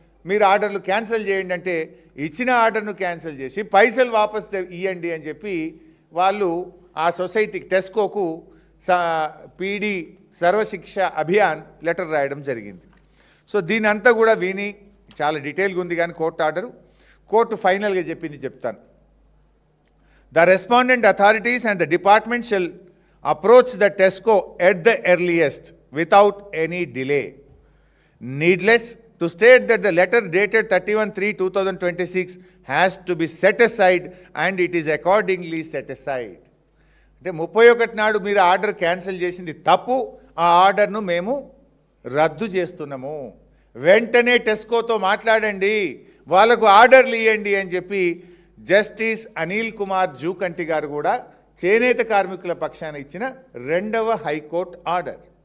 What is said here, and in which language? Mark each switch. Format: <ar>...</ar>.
<te>మీరు ఆర్డర్లు క్యాన్సిల్ చేయండి అంటే ఇచ్చిన ఆర్డర్ను క్యాన్సిల్ చేసి పైసలు వాపస్ ఇవ్వండి అని చెప్పి వాళ్ళు ఆ సొసైటీకి టెస్కోకు పీడీ సర్వశిక్ష అభియాన్ లెటర్ రాయడం జరిగింది. సో దీని అంతా కూడా విని చాలా డీటెయిల్గా ఉంది కానీ కోర్టు ఫైనల్గా చెప్పింది చెప్తాను.</te> <en>The respondent authorities and the department shall approach the TESCO at the earliest without any delay. Needless to state that the letter dated 31/3/2026 has to be set aside and it is accordingly set aside.</en> <te>అంటే 31 నాడు మీరు order cancel చేసింది తప్పు, ఆ ఆర్డర్ను మేము రద్దు చేస్తున్నాము, వెంటనే టెస్కోతో మాట్లాడండి, వాళ్ళకు ఆర్డర్లు ఇవ్వండి అని చెప్పి జస్టిస్ అనిల్ కుమార్ జూకంటి గారు కూడా చేనేత కార్మికుల పక్షాన ఇచ్చిన 2వ హైకోర్టు ఆర్డర్.</te>